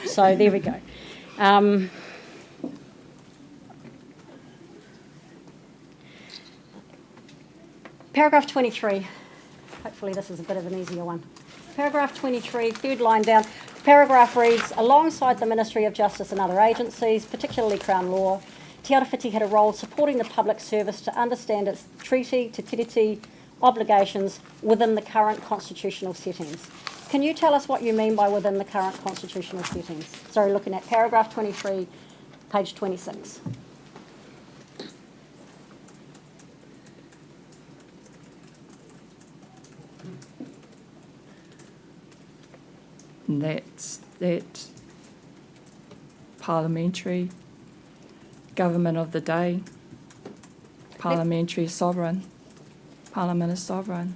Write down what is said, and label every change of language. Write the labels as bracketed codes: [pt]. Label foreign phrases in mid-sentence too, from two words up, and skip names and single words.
[en] So there we go. Paragraph 23. Hopefully this is a bit of an easier one. Paragraph 23, third line down. The paragraph reads, alongside the Ministry of Justice and other agencies, particularly Crown Law, Te Arawhiti had a role supporting the public service to understand its treaty, [mi] te tiriti, [en] obligations within the current constitutional settings. Can you tell us what you mean by within the current constitutional settings? Sorry, looking at paragraph 23, page 26. And that's that parliamentary government of the day, parliamentary sovereign, Parliament is sovereign.